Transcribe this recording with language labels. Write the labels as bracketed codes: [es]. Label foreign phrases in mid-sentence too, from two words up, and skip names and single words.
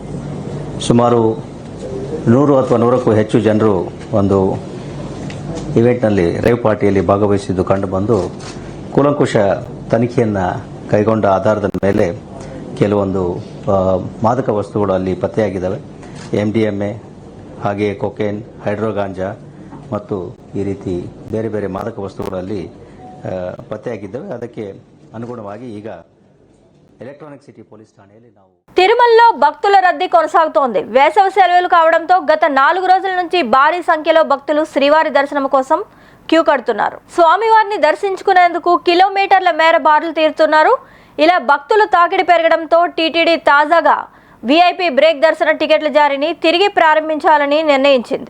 [kn] ಅಲ್ಲಿ ಸುಮಾರು 100 ಅಥವಾ 100ಕ್ಕೂ ಹೆಚ್ಚು ಜನರು ಒಂದು ಇವೆಂಟ್ನಲ್ಲಿ ರೇವ್ ಪಾರ್ಟಿಯಲ್ಲಿ ಭಾಗವಹಿಸಿದ್ದು ಕಂಡುಬಂದು ಕೂಲಂಕುಷ ತನಿಖೆಯನ್ನು ಕೈಗೊಂಡ ಆಧಾರದ ಮೇಲೆ ಕೆಲವೊಂದು ಮಾದಕ ವಸ್ತುಗಳು ಅಲ್ಲಿ ಪತ್ತೆಯಾಗಿದ್ದಾವೆ. MDMA ಹಾಗೆಯೇ ಕೊಕೇನ್, ಹೈಡ್ರೋಗಾಂಜಾ ಮತ್ತು ಈ ರೀತಿ ಬೇರೆ ಬೇರೆ ಮಾದಕ ವಸ್ತುಗಳಲ್ಲಿ ಪತ್ತೆಯಾಗಿದ್ದಾವೆ. ಅದಕ್ಕೆ ಅನುಗುಣವಾಗಿ ಈಗ ఎలక్ట్రానిక్ సిటీ పోలీస్ ఠాణేలో ನಾವು [te] తిరుమలలో భక్తుల రద్దీ కొనసాగుతోంది. వేసవి సెలవులు కావడంతో గత 4 రోజుల నుంచి భారీ సంఖ్యలో భక్తులు శ్రీవారి దర్శనం కోసం క్యూ కడుతున్నారు. స్వామివారిని దర్శించుకునేందుకు కిలోమీటర్ల మేర బారులు తీరుతున్నారు. ఇలా భక్తుల తాకిడి పెరగడంతో టీటీడీ తాజాగా VIP బ్రేక్ దర్శన టికెట్ల జారీని తిరిగి ప్రారంభించాలని నిర్ణయించింది.